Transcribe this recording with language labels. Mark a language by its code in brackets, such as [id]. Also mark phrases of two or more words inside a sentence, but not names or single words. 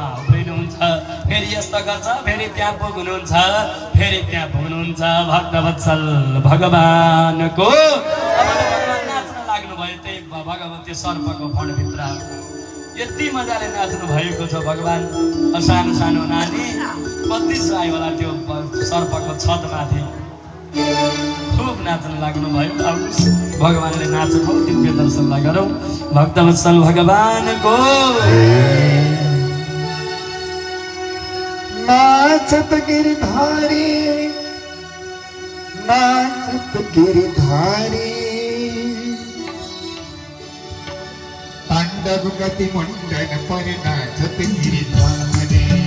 [ne] उफ्रिनुहुन्छ फेरि यस्तो गर्छ फेरि त्यहाँ पुग्नुहुन्छ फेरि त्यहाँ पुग्नुहुन्छ भक्तवत्सल भगवानको अब भगवान नाच्न लाग्नु भयो त्यही भगवती सर्पको फणभित्र यति मजाले नाच्नु भएको छ भगवान सानो सानो नानी 32 आयो होला त्यो सर्पको छतमाथि खुब नाच्न लाग्नु भयो अब भगवानले नाचेको दिव्य दर्शनलाई गरौँ भक्तवत्सल भगवानको [hi] नाचत गिरधारी तांडव गति मुंडन पर नाचत गिरधारी